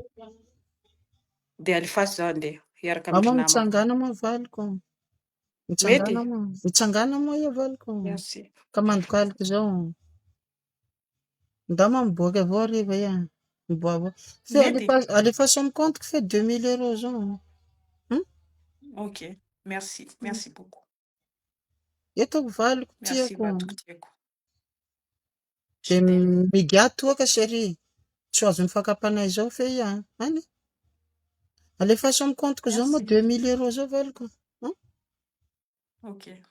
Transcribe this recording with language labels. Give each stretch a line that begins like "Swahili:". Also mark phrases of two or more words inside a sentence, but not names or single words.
Malagasy: De alefaso za andeha hiaraka amin'ny namako. Mitsangana moa Valko. Mitsangana moa ia Valko. Merci. Ka mandokalika zao. Ndama miboaka avao ariva ia. Miboaka. Alefaso amin'ny
French: compte que fait
Malagasy: 2000 € zao.
French: Ok, merci. Merci beaucoup.
Malagasy: Eto Valko Merci tiako. tiako. De migato toaka chérie. Tsy azo mifakapanahy zao fe ia. Any. Alefaso amin'ny
French: compte que
Malagasy: zao moa 2000 € zao Valko. Ok.